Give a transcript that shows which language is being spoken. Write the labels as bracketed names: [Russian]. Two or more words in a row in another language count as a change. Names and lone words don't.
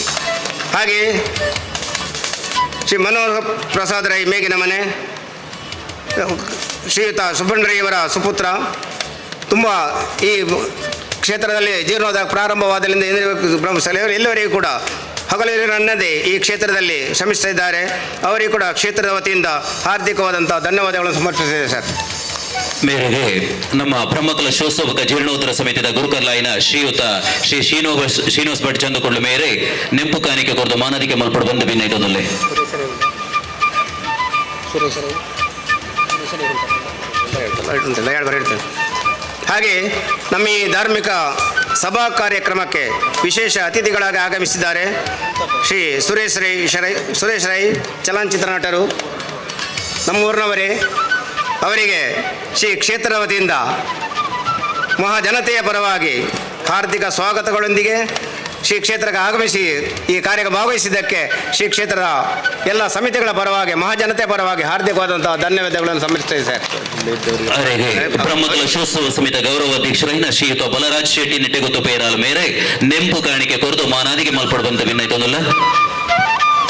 [Kannada] ಹಾಗೆಯೇ ಶ್ರೀ ಮನೋಹರ್ ಪ್ರಸಾದ್ ರೈ ಮೇಗಿನ ಮನೆ ಶ್ರೀಯುತ ಸುಬ್ಬಣ್ಣ ಸುಪುತ್ರ ತುಂಬ ಈ ಕ್ಷೇತ್ರದಲ್ಲಿ ಜೀರ್ಣೋದ್ಧಾರ ಪ್ರಾರಂಭವಾದರಿಂದ ಎಲ್ಲವರಿಗೂ ಕೂಡ ಹಗಲಿರನ್ನದೇ ಈ ಕ್ಷೇತ್ರದಲ್ಲಿ ಶ್ರಮಿಸ್ತಿದ್ದಾರೆ. ಅವರಿಗೂ ಕೂಡ ಕ್ಷೇತ್ರದ ವತಿಯಿಂದ ಹಾರ್ದಿಕವಾದಂಥ ಧನ್ಯವಾದಗಳನ್ನು ಸಮರ್ಪಿಸಿದೆ ಸರ್. [Tulu] ಮೇರೆಗೆ ನಮ್ಮ ಬ್ರಹ್ಮಕಲಶೋತ್ಸವ ಜೀರ್ಣೋದ್ಧಾರ ಸಮಿತಿಯ ಗುರುಕರ್ಲಾಯಿನ ಶ್ರೀಯುತ ಶ್ರೀ ಶ್ರೀನಿವಾಸ್ ಭಟ್ ಚಂದುಕೊಳ್ಳು ಮೇರೆ ನೆಂಪು ಕಾಣಿಕೆ ಕೊರದು ಮಾನದಿಗೆ ಮಲ್ಪಡು ಬಂದು ಭಿನ್ನೈತೊಂದಲೆ. [Kannada] ಹಾಗೆ ನಮ್ಮ ಈ ಧಾರ್ಮಿಕ ಸಭಾ ಕಾರ್ಯಕ್ರಮಕ್ಕೆ ವಿಶೇಷ ಅತಿಥಿಗಳಾಗಿ ಆಗಮಿಸಿದ್ದಾರೆ ಶ್ರೀ ಸುರೇಶ್ ರೈ ಚಲನಚಿತ್ರ ನಟರು, ನಮ್ಮೂರಿನವರೇ. ಅವರಿಗೆ ಶ್ರೀ ಕ್ಷೇತ್ರದ ವತಿಯಿಂದ ಮಹಾಜನತೆಯ ಪರವಾಗಿ ಹಾರ್ದಿಕ ಸ್ವಾಗತಗಳೊಂದಿಗೆ ಶ್ರೀ ಕ್ಷೇತ್ರಕ್ಕೆ ಆಗಮಿಸಿ ಈ ಕಾರ್ಯಕ್ಕೆ ಭಾಗವಹಿಸಿದ್ದಕ್ಕೆ ಶ್ರೀ ಕ್ಷೇತ್ರದ ಎಲ್ಲ ಸಮಿತಿಗಳ ಪರವಾಗಿ ಮಹಾಜನತೆಯ ಪರವಾಗಿ ಹಾರ್ದಿಕವಾದಂತಹ ಧನ್ಯವಾದಗಳನ್ನು ಸಮರ್ಪಿಸುತ್ತೇವೆ ಸರ್. [Tulu] ಬ್ರಹ್ಮಕಲಶೋತ್ಸವ ಸಮಿತ ಗೌರವಾಧ್ಯಕ್ಷರಾಗಿನ ಶ್ರೀಯುತ ಬಲರಾಜ್ ಶೆಟ್ಟಿ ನಿಟ್ಟೆಗುತ್ತು ಪೇರಾಲ ಮೇರೆ ನೆಂಪು ಕಾಣಿಕೆ ಕೊರದು ಮಾನಾದಿಗೆ ಮಲ್ಪಡು ಬಂದ ಭಿನ್ನೈತೊಂದಲ್ಲ.